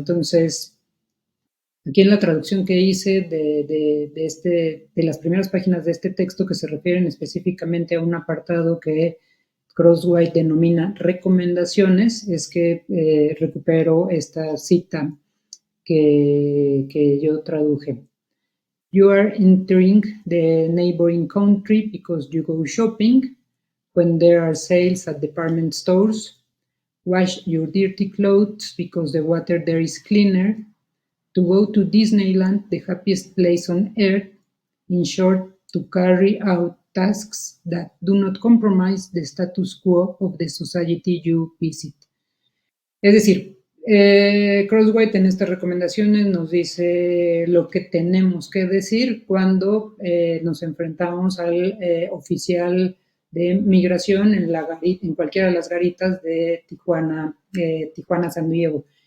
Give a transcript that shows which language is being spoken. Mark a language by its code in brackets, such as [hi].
[es] Entonces, aquí en la traducción que hice de las primeras páginas de este texto, que se refieren específicamente a un apartado que Cruzweight denomina recomendaciones, es que recupero esta cita que yo traduje. [en] You are entering the neighboring country because you go shopping, when there are sales at department stores, wash your dirty clothes because the water there is cleaner, to go to Disneyland, the happiest place on earth, in short, to carry out tasks that do not compromise the status quo of the society you visit. [es] Es decir, Cruzweight en estas recomendaciones nos dice lo que tenemos que decir cuando nos enfrentamos al oficial de migración en cualquiera de las garitas de Tijuana, San Diego.